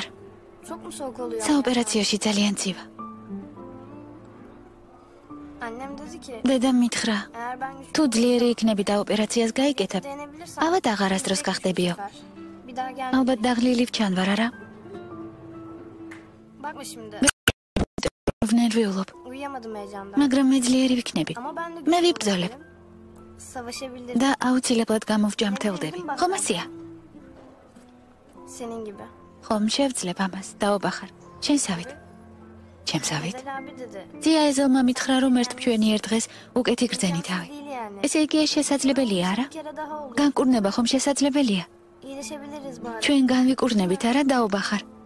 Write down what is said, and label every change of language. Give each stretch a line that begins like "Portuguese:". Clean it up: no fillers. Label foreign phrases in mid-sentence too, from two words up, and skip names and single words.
Georgian: საოპერაციოში ძალიან ცივა. დედამ მითხრა, თუ ძლიერი იქნები და ოპერაციას გაიკეთებ, ავად აღარასდროს გახდებიო. ალბათ დაღლილი ვჩანვარ, არა? ვნერვიულობ,
Turkish: Uyuyamadım heyecandan.
Georgian: მაგრამ მე ძლიერი ვიქნები.
Turkish: Ama ben de
Georgian: მე ვიბრძოლებ
Turkish: savaşabilirim.
Georgian: და აუცილებლად გამოვჯამრთელდები. ხომ ასია?
Turkish: Senin gibi.
Georgian: ხომ შევძლებ ამას, დაობახარ. შენსავით. ჩემსავით.
Turkish: Ezel abi dedi.
Georgian: ძია ეზელმა მითხრა, რომ ერთ მშვენიერ დღეს უკეთი გრძენი თავი.
Turkish: Değil yani.
Georgian: ესე იგი ეს შესაძლებელია, არა?
Turkish: Bir kere daha olur.
Georgian: განკურნება ხომ შესაძლებელია?
Turkish: İyileşebiliriz bari.
Georgian: ჩვენ განვიკურნებით, არა, დაობახარ.